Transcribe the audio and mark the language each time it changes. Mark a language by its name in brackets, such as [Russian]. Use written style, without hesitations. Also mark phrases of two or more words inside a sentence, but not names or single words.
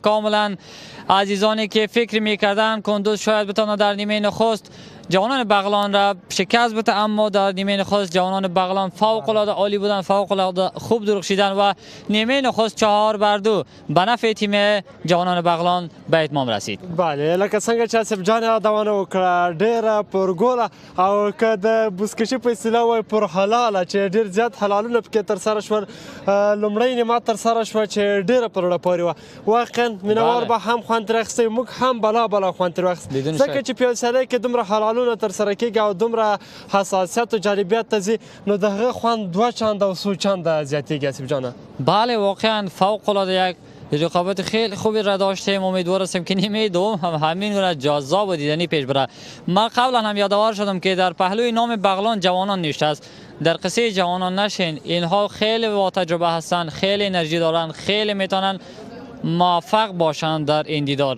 [Persian] کاملا عزیزانی که فکر میکردن کندوز شاید بتونه در نیمه نخست جوانان بغلان را شکست بده، اما در نیمه نخست جوانان بغلان فوق العاده عالی بودن، فوق العاده خوب درخشیدن و نیمه نخست 4 بر 2 به نفع تیم جوانان بغلان به اتمام رسید. [Pashto] بله لکه څنګه چې اسف جان یادونه وکړه ډیره پرګوله او که د بوسکشي په اصطلاح وایي پر حلاله چې ډیر زیات حلالونه پکې ترسره شول. لومړۍ نیمه ترسره شوه چې ډیره پر زړه پورې وه. واقعا مینوال به هم خوند ترې اخیستی، موږ هم بلا خوند ترې واخیست، ځکه چې په یو سیالۍ کې دومره حلالونه ترسره کېږي او دومره حساسیت و جالبیت ته ځي، نو د هغه خوند 2 چنده و 3 چنده زیاتېږي اسف جانه. [Persian] بله واقعا فوق العاده یک رقابت خیلی خوبی را داشتیم. امیدوار هستیم که نیمه دوم هم همین را جذاب و دیدنی پیش بره. من قبلا هم یادآور شدم که در پهلوی نام بغلان جوانان نشست. در قصه جوانان نشین، اینها خیلی با تجربه هستند، خیلی انرژی دارند، خیلی میتونن موفق باشند در این دیدار.